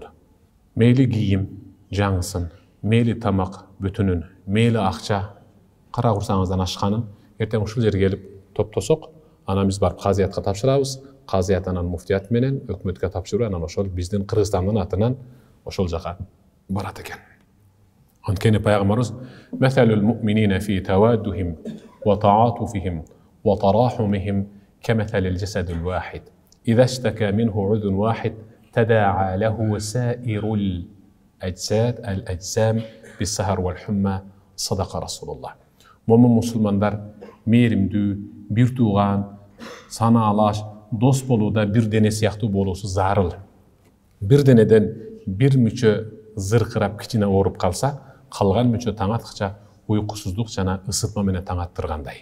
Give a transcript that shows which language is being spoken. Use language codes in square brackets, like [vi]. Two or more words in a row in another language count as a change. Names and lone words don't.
[ky] Мейли кийим жаңысын, мейли тамак бүтүнүн, мейли акча кара курсаңыздан ашканын эртең ушул жерге келип топтосок, анан биз барып казыятка тапшырабыз. Казыят анан муфтият менен өкмөткө тапшырып, анан ошол биздин Кыргызстандын атынан ошол жака барат экен. Анткени пайгамбарыбыз [ar] "مثل المؤمنين في توادهم وتعاطفهم وتراحمهم كمثل الجسد الواحد. إذا اشتكى منه عضو واحد تداعى له سائر الأجساد الأجسام بالسهر والحمى." صدق رسول الله. [ky] Момун мусулмандар мээримдүү, бир тууган, санаалаш, дос болууда бир дене сыяктуу болуусу зарыл. Бир денеден бир мүчө зыркырап кичине ооруп калса, калган мүчө таң аткыча уйкусуздук жана ысытма менен таң аттыргандай.